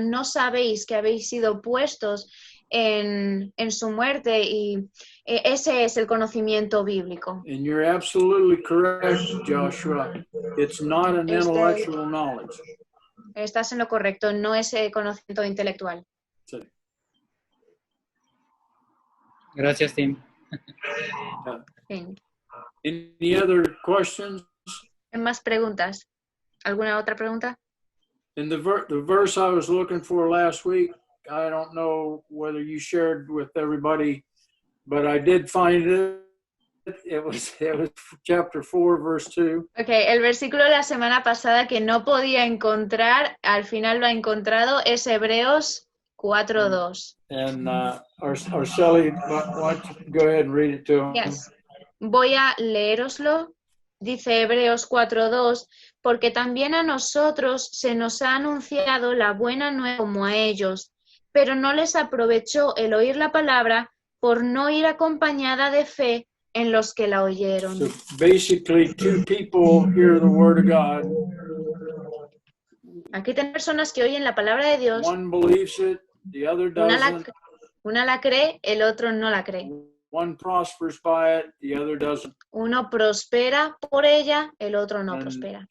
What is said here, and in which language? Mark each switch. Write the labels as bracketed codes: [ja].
[es] ¿No sabéis que habéis sido puestos en su muerte? Y ese es el conocimiento bíblico. [en] And you're absolutely correct, Joshua. It's not an intellectual knowledge. [es] Estás en lo correcto, no es conocimiento intelectual. Gracias, Tim. Bien. [en] Any other questions? [es] ¿Más preguntas? ¿Alguna otra pregunta? [en] In the verse I was looking for last week, I don't know whether you shared with everybody, but I did find it. It was chapter 4, verse 2. [es] Okay, el versículo de la semana pasada que no podía encontrar, al final lo ha encontrado, es Hebreos 4:2. [en] And Arceli, why don't you go ahead and read it to him? [es] Yes. Voy a leéroslo. Dice Hebreos 4:2, porque también a nosotros se nos ha anunciado la buena nueva como a ellos, pero no les aprovechó el oír la palabra por no ir acompañada de fe en los que la oyeron. [en] So basically, two people hear the word of God. [es] Aquí tenemos personas que oyen la palabra de Dios, [en] One believes it, the other doesn't. [es] una la cree, el otro no la cree. [en] One prospers by it, the other doesn't. [es] Uno prospera por ella, el otro no prospera.